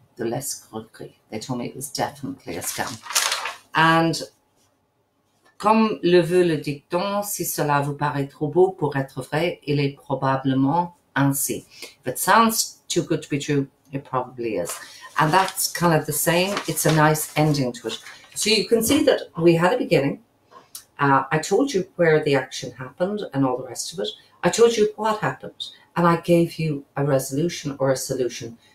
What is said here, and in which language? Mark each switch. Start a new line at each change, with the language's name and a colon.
English: They told me it was definitely a scam.
French: And comme le veut le dicton, si cela vous paraît trop beau pour être vrai, il est probablement ainsi.
English: If it sounds too good to be true, it probably is. And that's kind of the same. It's a nice ending to it. So you can see that we had a beginning. I told you where the action happened and all the rest of it. I told you what happened. And I gave you a resolution or a solution.